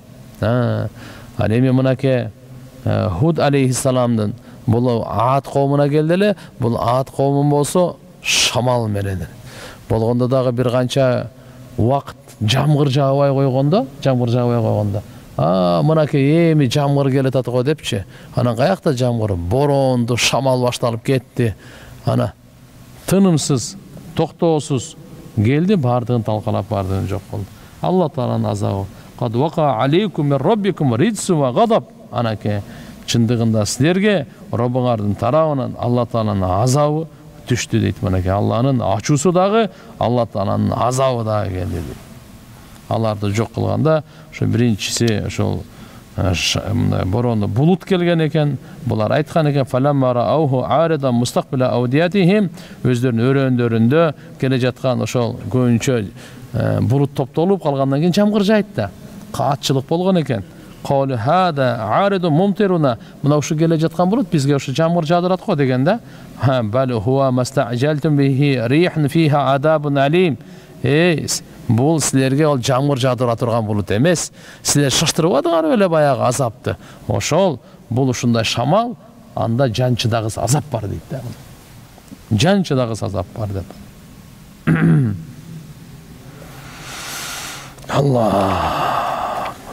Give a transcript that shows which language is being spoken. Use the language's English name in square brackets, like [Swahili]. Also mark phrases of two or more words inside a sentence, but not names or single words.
[Kyrgyz] Ал эми мынакей Худ алейхиссаламдын бул Аад коомуна келди эле, бул Аад коомун болсо шамал менен болгондо дагы бир канча убакыт жамгыр жаабай койгондо, мынакей эми жамгыр келатат го депчи. Анан каякта жамгыр, боронду, шамал башталып кетти. Ана тынымсыз, токтоосуз келди, бардыгын талкалап, бардыгын жок кылды. Алла Тааланын азабы. [Arabic] قد وقع عليكم من ربكم رجس وغضب. [Kyrgyz] Анакей чындыгында силерге Роббуңардын тарабынан Алла Тааланын азабы түштү дейт. Мынакей Алланын ачуусу дагы, Алла Тааланын азабы дагы келди дейт. Аларды жок кылганда ошо биринчиси ошол боронду булут келген экен. Булар айткан экен [Arabic] فلما رأوه عارضا مستقبل أوديتهم, [Kyrgyz] өздөрүнүн өрөөндөрүндө келе жаткан ошол көбүнчө булут топтолуп калгандан кийин жамгыр жайт да. Каатчылык болгон экен. [Arabic] قالوا هذا عارض ممطرنا, [Kyrgyz] мына ушу келе жаткан булут бизге ушу жамгыр жаадырат го деген да. [Arabic] بل هو ما استعجلتم به ريح فيها عذاب أليم. [Kyrgyz] Бул силерге ол жамгыр жаадыра турган булут эмес. Силер шаштырбадыңар эле баягы азапты. Ошол бул ушундай шамал, анда жанчыдагы азап бар дейт да. Жанчыдагы азап бар деп. Алла.